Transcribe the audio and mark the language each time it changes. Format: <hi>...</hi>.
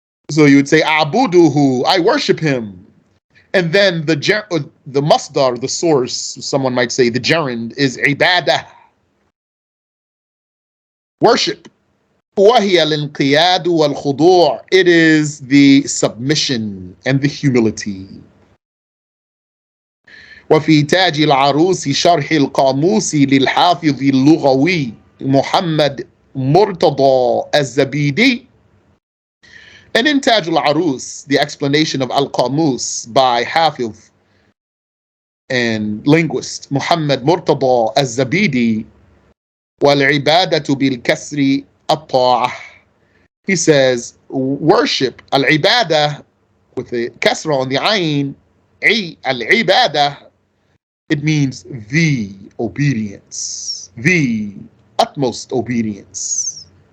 <en>So you would say, a'buduhu, I worship him. And then the masdar, the source, someone might say the gerund, is ibadah, worship.</en> <ar>وهي الانقياد والخضوع.</ar> <en>It is the submission and the humility.</en> <ar>وفي تاج العروس شرح القاموس للحافظ اللغوي محمد مرتضى الزبيدي.</ar> <en>And in Taj al-Arus, the explanation of Al-Qamus by Hafiz and linguist Muhammad Murtada al-Zabidi,</en> <ar>وَالْعِبَادَةُ بِالْكَسْرِ الطَّاعَةِ.</ar> <en>He says, worship, al-ibadah, with the kasra on the ayn, al-ibadah, it means the obedience, the utmost obedience.</en>